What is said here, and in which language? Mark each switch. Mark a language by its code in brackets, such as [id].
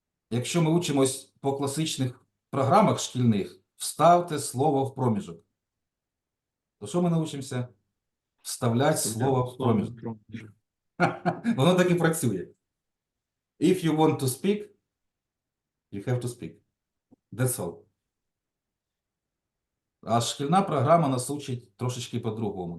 [uk] Якщо ми учимось по класичних програмах шкільних, вставте слово в проміжок. То що ми научимося? Вставляти слово в проміжок. Воно так і працює. [en] If you want to speak, you have to speak. That's all. [uk] А шкільна програма нас учить трошечки по-другому.